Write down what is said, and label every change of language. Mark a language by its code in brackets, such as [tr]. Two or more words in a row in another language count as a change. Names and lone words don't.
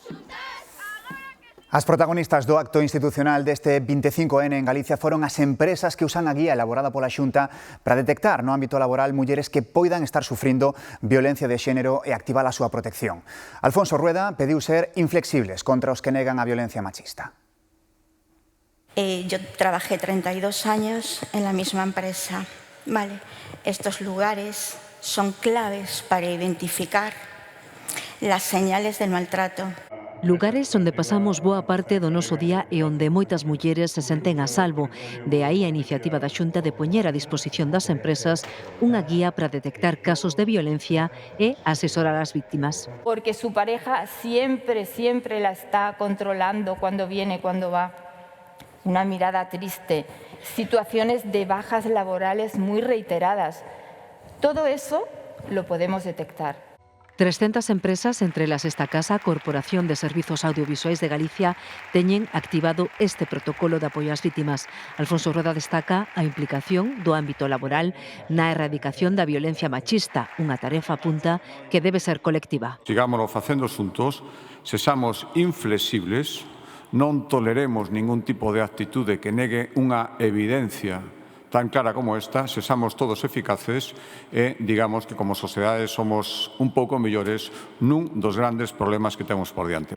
[gl] As protagonistas do acto institucional deste 25N en Galicia foron as empresas que usan a guía elaborada pola Xunta para detectar no ámbito laboral mulleres que poidan estar sufrindo violencia de xénero e activar a súa protección. Alfonso Rueda pediu ser inflexibles contra os que negan a violencia machista. [es] Yo trabajé 32 años en la misma empresa. Vale, estos lugares son claves para identificar las señales del maltrato. [gl] Lugares onde pasamos boa parte do noso día e onde moitas mulleres se senten a salvo. De aí a iniciativa da Xunta de poñer a disposición das empresas unha guía para detectar casos de violencia e asesorar as víctimas. [es] Porque su pareja siempre la está controlando cuando viene, cuando va. Una mirada triste, situaciones de bajas laborales muy reiteradas. Todo eso lo podemos detectar. 300 empresas, entre las esta casa, [gl] Corporación de Servizos Audiovisuais de Galicia, teñen activado este protocolo de apoio ás vítimas. Alfonso Rueda destaca a implicación do ámbito laboral na erradicación da violencia machista, unha tarefa punta que debe ser colectiva. Sigámoslo facendo xuntos, sexamos inflexibles, non toleremos ningún tipo de actitude que negue unha evidencia tan clara como esta, sexamos todos eficaces e digamos que como sociedade somos un pouco mellores nun dos grandes problemas que temos por diante.